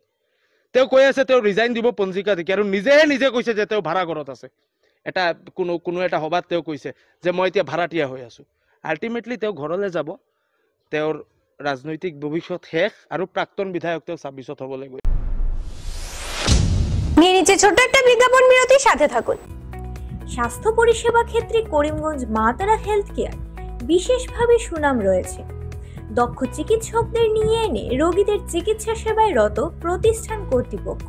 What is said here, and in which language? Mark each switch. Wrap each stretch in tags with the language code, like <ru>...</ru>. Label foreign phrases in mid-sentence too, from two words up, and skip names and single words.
<as>তেওঁ কৈ আছে তেওঁ ৰিজাইন দিব পঞ্জিকা দেখি, আৰু নিজে কৈছে যে তেওঁ ভাড়া ঘৰত আছে। এটা কোনো এটা সভাত তেওঁ কৈছে যে মই এতিয়া ভাড়াতীয়া হৈ আছোঁ। আল্টিমেটলি তেওঁ ঘৰলৈ যাব, তেওঁৰ ৰাজনৈতিক ভৱিষ্যত শেষ আৰু প্ৰাক্তন বিধায়ক তেওঁ 26ত হ'বলৈ গৈ।</as> <bn>নিয়ে নিচে ছোট্ট একটা বিজ্ঞাপন বিরতির সাথে থাকুন। স্বাস্থ্য পরিষেবা ক্ষেত্রে করিমগঞ্জ মা তারা হেলথ কেয়ার বিশেষভাবে সুনাম রয়েছে। দক্ষ চিকিৎসকদের নিয়ে এনে রোগীদের চিকিৎসা সেবায় রত প্রতিষ্ঠান কর্তৃপক্ষ।</bn>